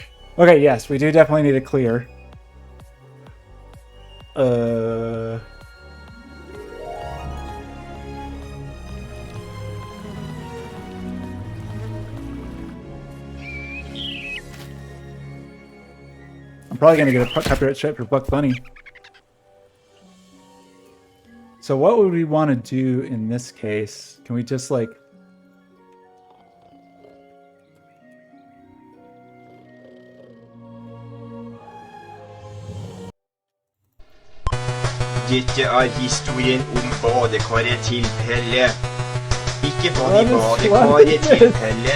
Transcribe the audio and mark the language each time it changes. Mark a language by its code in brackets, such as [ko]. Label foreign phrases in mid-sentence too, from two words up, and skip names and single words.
[en] Okay, yes, we do definitely need a clear. I'm probably gonna get a copyright strike for Buck Bunny. So what would we want to do in this case? Can we just like... [no] Dette historien om badekaret-tilfelle. Ikke bare badekaret-tilfelle.